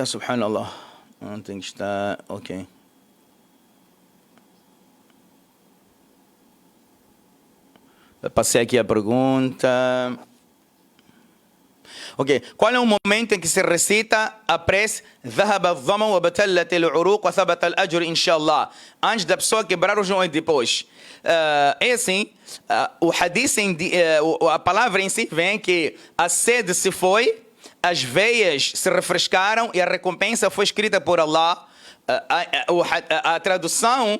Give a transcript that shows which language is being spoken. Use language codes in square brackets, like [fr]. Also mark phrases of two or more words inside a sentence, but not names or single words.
[pt] Subhanallah. Onde é que está? Ok. Eu passei aqui a pergunta... Ok, qual é o momento em que se recita a prece [ar] ذهب الظمأ وابتلت العروق وثبت الأجر إن شاء الله, [pt] antes da pessoa quebrar o joelho depois? É assim, o hadith, a palavra em si vem que a sede se foi, as veias se refrescaram e a recompensa foi escrita por Allah. A tradução...